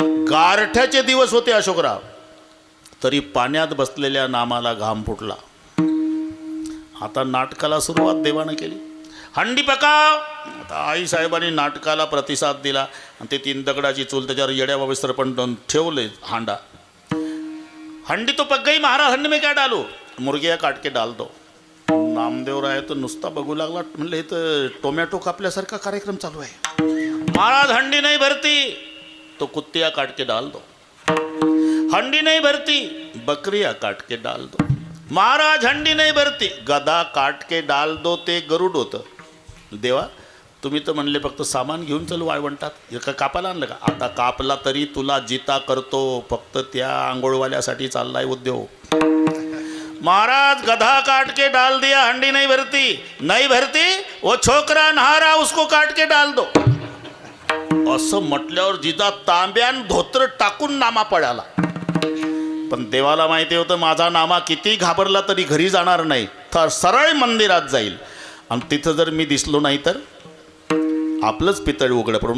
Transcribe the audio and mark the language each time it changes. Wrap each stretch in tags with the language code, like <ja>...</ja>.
<mr>गारठ्याचे दिवस होते अशोकराव, तरी पाण्यात बसलेल्या नामाला घाम फुटला. आता नाटकाला सुरुवात देवानं केली.</mr> <hi>हंडी पकाव.</hi> <mr>आता आईसाहेबांनी नाटकाला प्रतिसाद दिला आणि ते 3 दगडाची चूल त्याच्यावर येड्या बाबीसर पण ठेवले हांडा.</mr> <hi>हंडी तो पक गई महाराज, हंडी में क्या डालू, मुर्गिया काट के डाल दो.</hi> <mr>नामदेवराय तर नुसता बघू लागला, म्हणले हे तर टोमॅटो कापल्यासारखा कार्यक्रम चालू आहे.</mr> <hi>महाराज हंडी नहीं भरती तो कुत्तिया काट के डाल दो, हंडी नहीं भरती बकरिया काट के डाल दो. महाराज हंडी नहीं भरती गदा काट के डाल दो.</hi> <mr>ते गरुड होतं. देवा तुम्ही तर म्हणले फक्त सामान घेऊन चल वाळवंटात, हे का कापायला आणलं का, आता कापला तरी तुला जिता करतो, फक्त त्या आंघोळवाल्यासाठी चाललाय उद्योग.</mr> <hi>महाराज गधा काट के डाल दिया, हंडी नहीं भरती, नहीं भरती वो छोकरा नहा रहा उसको काट के डाल दो.</hi> <mr>असं म्हटल्यावर जिजा तांब्यान धोत्र टाकून नामा पळाला. पण देवाला माहिती होतं माझा नामा किती घाबरला तरी घरी जाणार नाही, तर सरळ मंदिरात जाईल आणि तिथं जर मी दिसलो नाही तर आपलंच पितळ उघड पडून.</mr>